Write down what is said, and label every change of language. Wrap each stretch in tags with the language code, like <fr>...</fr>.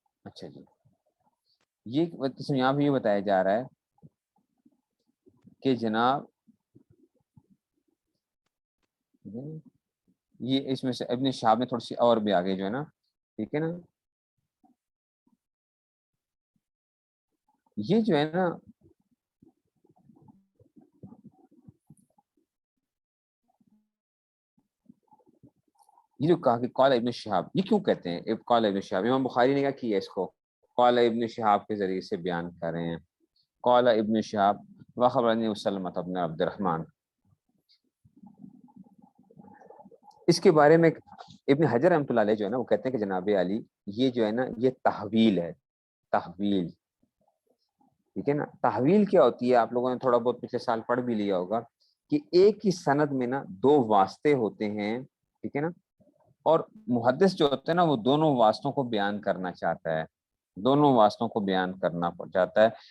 <ur>اچھا جی، یہ یہاں پہ یہ بتایا جا رہا ہے کہ جناب یہ اس میں سے ابن شہاب میں تھوڑی سی اور بھی آگے جو ہے نا، ٹھیک ہے نا، یہ جو ہے نا یہ جو کہا کہ قال ابن شہاب، یہ کیوں کہتے ہیں قال ابن شہاب؟ امام بخاری نے کیا کیا اس کو قال ابن شہاب کے ذریعے سے بیان کر رہے ہیں.</ur> <ar>قال ابن شہاب وخبرنی سلمة بن عبد الرحمن.</ar> <ur>اس کے بارے میں ابن حجر رحمۃ اللہ علیہ جو ہے نا وہ کہتے ہیں کہ جناب علی یہ جو ہے نا یہ تحویل ہے، تحویل، ٹھیک ہے نا. تحویل کیا ہوتی ہے؟ آپ لوگوں نے تھوڑا بہت پچھلے سال پڑھ بھی لیا ہوگا کہ ایک ہی سند میں نا 2 واسطے ہوتے ہیں، ٹھیک ہے نا، اور محدث جو ہوتا ہے نا وہ دونوں واسطوں کو بیان کرنا چاہتا ہے، دونوں واسطوں کو بیان کرنا چاہتا ہے.</ur>